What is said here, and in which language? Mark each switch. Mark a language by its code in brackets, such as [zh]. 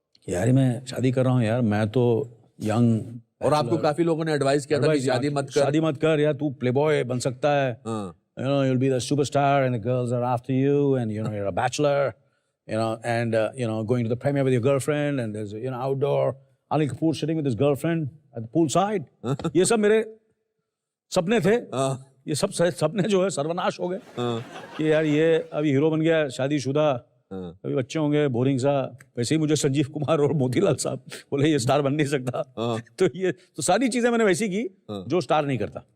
[hi] यार मैं शादी कर रहा हूँ यार, मैं तो यंग, और आपको काफी लोगों ने एडवाइस किया था कि शादी मत कर यार, तू प्लेबॉय बन सकता है, [en] you know, you'll be the superstar and the girls are after you, and you know you're a bachelor, you know, and you know, going to the premiere with your girlfriend, and there's, you know, outdoor Anil Kapoor sitting with his girlfriend at the poolside. [hi] ये सब मेरे सपने थे। ये सब सपने जो है सर्वनाश हो गए कि यार ये अभी हीरो बन गया, शादीशुदा, हाँ। कभी बच्चे होंगे बोरिंग सा, वैसे ही मुझे संजीव कुमार और मोतीलाल साहब बोले ये स्टार बन नहीं सकता। हाँ। तो ये तो सारी चीजें मैंने वैसी की हाँ। जो स्टार नहीं करता।